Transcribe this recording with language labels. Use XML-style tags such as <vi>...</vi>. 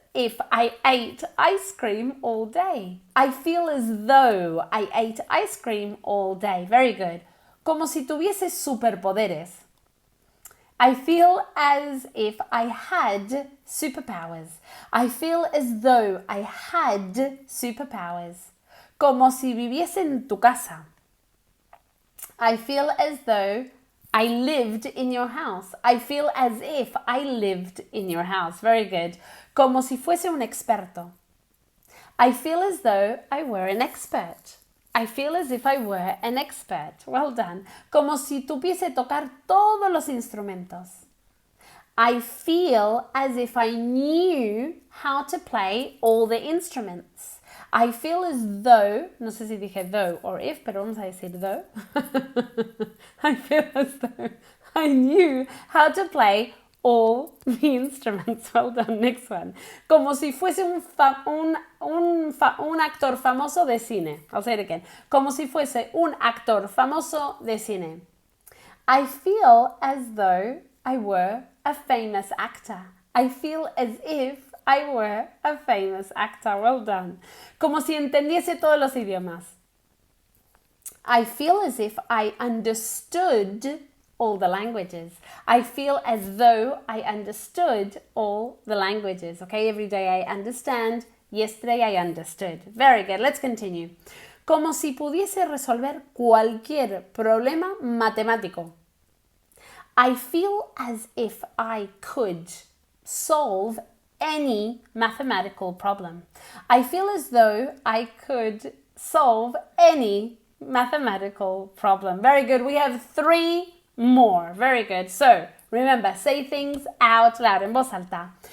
<en>if I ate ice cream all day. I feel as though I ate ice cream all day. Very good.</en> <es>Como si tuviese superpoderes.</es> <en>I feel as if I had superpowers. I feel as though I had superpowers.</en> <es>Como si viviese en tu casa.</es> <en>I feel as though I lived in your house. I feel as if I lived in your house. Very good.</en> <es>Como si fuese un experto.</es> <en>I feel as though I were an expert. I feel as if I were an expert. Well done.</en> <es>Como si tuviese tocar todos los instrumentos.</es> <en>I feel as if I knew how to play all the instruments. I feel as though,</en> <es>no sé si dije</es> <en>though or if,</en> <es>pero vamos a decir</es> <en>though. I feel as though I knew how to play all the instruments. Well done. Next one.</en> <es>Como si fuese un actor famoso de cine.</es> <en>I'll say it again.</en> <es>Como si fuese un actor famoso de cine.</es> <en>I feel as though I were a famous actor. I feel as if I were a famous actor. Well done.</en> <es>Como si entendiese todos los idiomas.</es> <en>I feel as if I understood all the languages. I feel as though I understood all the languages. Okay, every day I understand. Yesterday I understood. Very good. Let's continue.</en> <es>Como si pudiese resolver cualquier problema matemático.</es> <en>I feel as if I could solve any mathematical problem. I feel as though I could solve any mathematical problem. Very good. We have 3 more. Very good. So, remember, say things out loud,</en> <es>en voz alta.</es>